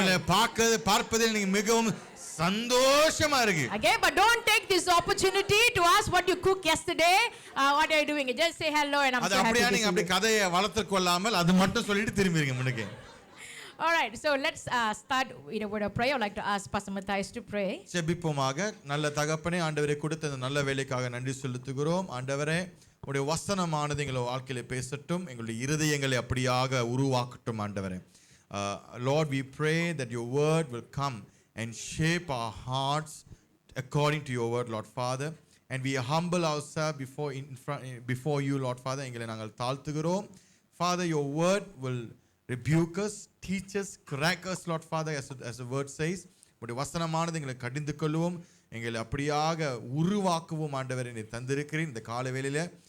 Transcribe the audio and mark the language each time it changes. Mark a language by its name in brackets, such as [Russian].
[Tamil] உங்களை பார்ப்பது எனக்கு மிகவும் சந்தோஷமா இருக்கு. [English] Okay, but don't take this opportunity to ask what you cooked yesterday. What are you doing? Just say hello and I'm so happy. [Tamil] அது அப்படியே நீங்க அப்படி கதையை வளர்த்து கொள்ளாமல் அது மட்டும் சொல்லிட்டு திரும்பிடுங்க முன்னுக்கு. [English] All right, so let's start with a word of prayer. I would like to ask Pastor Matthias to pray. [Tamil] ஜெபிப்போமாக. நல்ல தகப்பனே, ஆண்டவரே கொடுத்த இந்த நல்ல வேலைக்காக நன்றி செலுத்துகிறோம். ஆண்டவரே, உம்முடைய வசனமானது எங்கள் வாழ்க்கையிலே பேசட்டும், எங்களுடைய இருதயங்களை அப்படியாக உருவாக்கட்டும். ஆண்டவரே, [English] Lord, we pray that your word will come and shape our hearts according to your word, Lord Father, and we humble ourselves before you, Lord Father. [Tamil] எங்களை நாங்கள் தாழ்த்துகிறோம். [English] Father, your word will rebuke us, teach us, correct us, Lord Father, as the word says. [Tamil] உம்முடைய வசனமானது எங்களை கடிந்து கொள்ளுவோம், எங்களை அப்படியாக உருவாக்குவோம். ஆண்டவரே, நீ தந்திருக்கிறீர் இந்த கால வேளையில.